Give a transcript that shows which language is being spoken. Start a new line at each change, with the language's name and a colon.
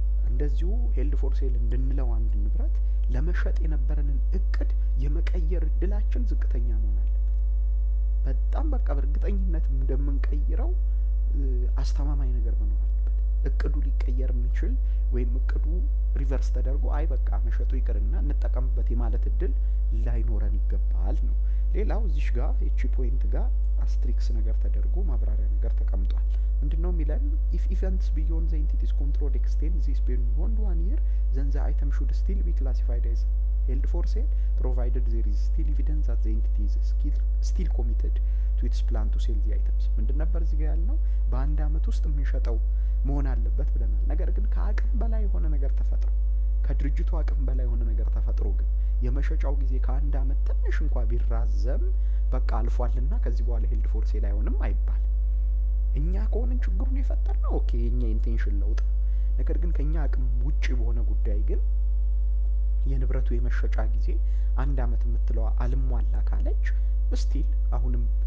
Amharic: እንደዚሁ ሄልድ ፎር ሴል እንድንለው አንድ ንብረት ለመሸጥ የነበረንን እቅድ የመቀየር እድላችን ዝቅተኛ መሆን አለበት። በጣም በቃ በእርግጠኝነት እንደምንቀይረው አስተማማኝ ነገር መኖር አለበት። እቅዱ ሊቀየር የሚችል ወይም እቅዱ ሪቨርስ ተደርጎ አይ በቃ መሸጡ ይቅርና እንጠቀምበት የማለት እድል ላይኖረን ይገባል ነው። ሌላው እዚሽ ጋር እቺ ፖይንት ጋር አስትሪክስ ነገር ተደርጎ ማብራሪያ ነገር ተቀምጧል። ምንድነው የሚለን?
English: ኢፍ ኢቨንትስ ቢዮንድ ዘ ኤንቲቲስ ኮንትሮል ኤክስቴንድ ዚስ ቢዮንድ 1 year then the item should still be classified as held for sale provided there is still evidence that the entity is still committed to its plan to sell the items።
Amharic: ምንድን ነበር እዚህ ጋር ያልነው? በአንድ አመት ውስጥ የምንሸጠው መሆን አለበት ብለናል። ነገር ግን ከአቅም በላይ የሆነ ነገር ተፈጥሮ ከድርጅቱ አቅም በላይ የሆነ ነገር ተፈጥሮ ግን የመሸጫው ጊዜ ከአንድ አመት ትንሽ እንኳን ቢራዘም በቃ አልፏልና ከዚህ በኋላ ሄልድ ፎር ሴል አይሆንም አይባልም። እኛ ከሆነን ችግሩን የፈጠርነው ኦኬ የኛ ኢንቴንሽን ለውጥ። ነገር ግን ከኛ አቅም ውጪ በሆነ ጉዳይ ግን የንብረቱ የመሸጫ ጊዜ አንድ አመት የምትለዋ አልሟላ ካለች ስቲል አሁንም